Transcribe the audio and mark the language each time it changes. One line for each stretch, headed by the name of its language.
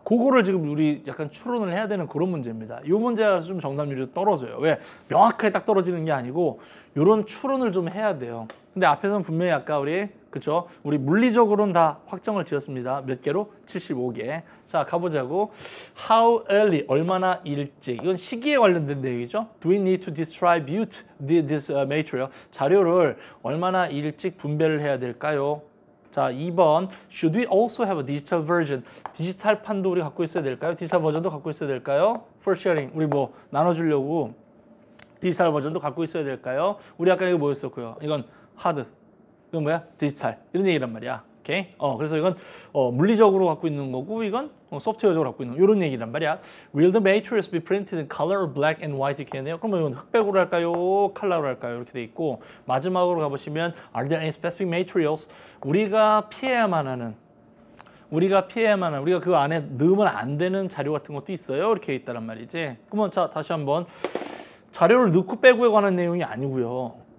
Korean: 그거를 지금 우리 약간 추론을 해야 되는 그런 문제입니다. 이 문제가 좀 정답률이 떨어져요. 왜? 명확하게 딱 떨어지는 게 아니고 이런 추론을 좀 해야 돼요. 근데 앞에서는 분명히 아까 그쵸? 우리 물리적으로는 다 확정을 지었습니다. 몇 개로? 75개. 자, 가보자고.
English: How early?
Korean: 얼마나 일찍? 이건 시기에 관련된 내용이죠.
English: Do we need to distribute this material?
Korean: 자료를 얼마나 일찍 분배를 해야 될까요? 자, 2번.
English: Should we also have a digital version?
Korean: 디지털판도 우리 갖고 있어야 될까요? 디지털 버전도 갖고 있어야 될까요?
English: For sharing.
Korean: 우리 뭐 나눠주려고 디지털 버전도 갖고 있어야 될까요? 우리 아까 이거 뭐였었고요? 이건 하드. 이건 뭐야? 디지털. 이런 얘기란 말이야. 오케이? 그래서 이건 물리적으로 갖고 있는 거고 이건 소프트웨어적으로 갖고 있는 거. 이런 얘기란 말이야.
English: Will the materials be printed in color or black and white?
Korean: 이렇게 했네요. 그러면 이건 흑백으로 할까요? 컬러로 할까요? 이렇게 돼 있고 마지막으로 가보시면
English: Are there any specific materials?
Korean: 우리가 피해야만 하는 우리가 그 안에 넣으면 안 되는 자료 같은 것도 있어요. 이렇게 있다란 말이지. 그러면 자 다시 한번 자료를 넣고 빼고에 관한 내용이 아니고요.